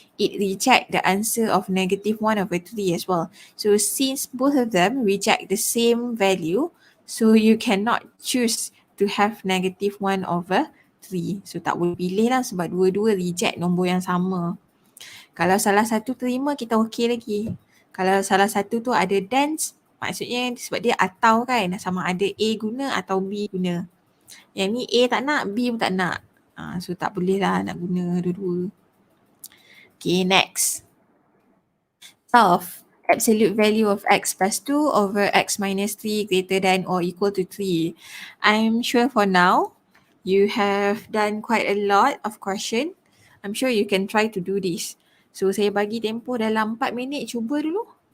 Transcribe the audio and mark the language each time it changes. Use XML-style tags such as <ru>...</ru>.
<en>It reject the answer of negative 1 over 3 as well. So since both of them reject the same value, so you cannot choose to have negative 1 over 3.</en> <ms>So tak boleh pilih lah sebab dua-dua reject nombor yang sama. Kalau salah satu terima kita okey lagi. Kalau salah satu tu ada dance, maksudnya sebab dia atau kan, sama ada A guna atau B guna. Yang ni A tak nak, B pun tak nak. So tak boleh lah nak guna dua-dua.</ms> <en>Okay, next. Solve. Absolute value of x plus 2 over x minus 3 greater than or equal to 3. I'm sure for now, you have done quite a lot of question. I'm sure you can try to do this.</en> <ms>So saya bagi tempoh dalam 4 minit, cuba dulu.</ms>